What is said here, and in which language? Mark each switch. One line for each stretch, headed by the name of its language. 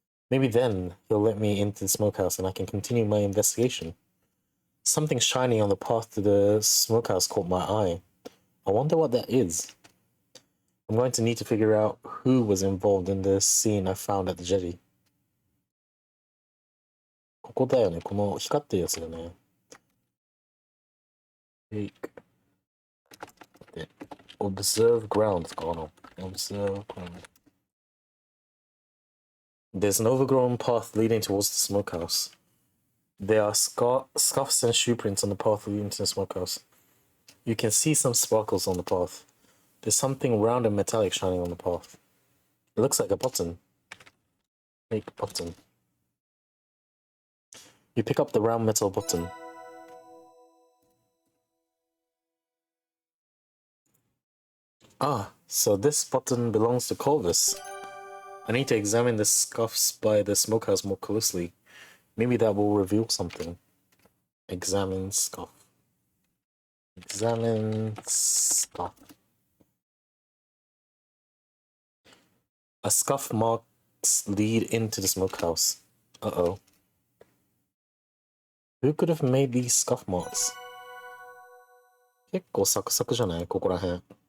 English: Maybe then he'll let me into the smokehouse and I can continue my investigation. Something shiny on the path to the smokehouse caught my eye. I wonder what that is. I'm going to need to figure out who was involved in the scene I found at the jetty.
Japanese: ここだよね。この光ってるやつだよね。
English: Take. で、observe ground かな。observe ground. There's an overgrown path leading towards the smokehouse. There are scuffs and shoe prints on the path leading to the smokehouse. You can see some sparkles on the path. There's something round and metallic shining on the path. It looks like a button. Make button. You pick up the round metal button. Ah, so this button belongs to Corvus. I need to examine the scuffs by the smokehouse more closely. Maybe that will reveal something. Examine scuff. Examine scuff. A scuff marks lead into the smokehouse. Uh-oh. Who could have made these scuff marks?
Japanese: 結構サクサクじゃないここら辺。